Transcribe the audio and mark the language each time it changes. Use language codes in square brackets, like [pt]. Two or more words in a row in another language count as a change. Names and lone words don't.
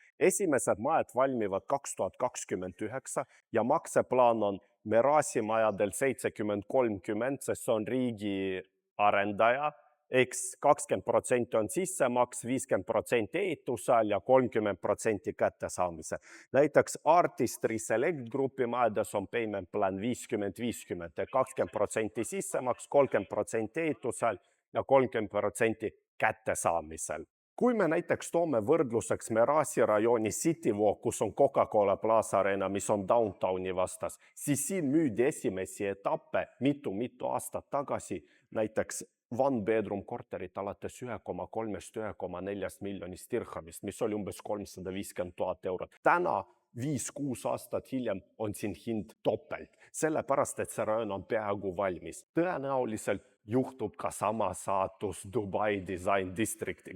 [et] Esimesed majad valmivad 2029 ja makseplaan on Merasi majadel 70-30, sest see on riigi arendaja. Eks 20% on sissemaks, 50% ehitusel ja 30% kättesaamisel. Näiteks Artistry Select Grupi majades on [en] payment plan [et] 50-50, 20% sissemaks, 30% ehitusel ja 30% kättesaamisel. Kui me näiteks toome võrdluseks Merasi rajooni City Walk, kus on Coca-Cola Plaza Arena, mis on downtowni vastas, siis siin müüdi esimesi etappe mitu aastat tagasi, näiteks [en] one bedroom [et] korterit alates 1,3-1,4 miljonist dirhamist, mis oli umbes 350 000 eurot. Täna 5-6 aastat hiljem on siin hind topelt, sellepärast et see rajoon on peaaegu valmis. Tõenäoliselt juhtub ka sama saatus Dubai Design Districtiga.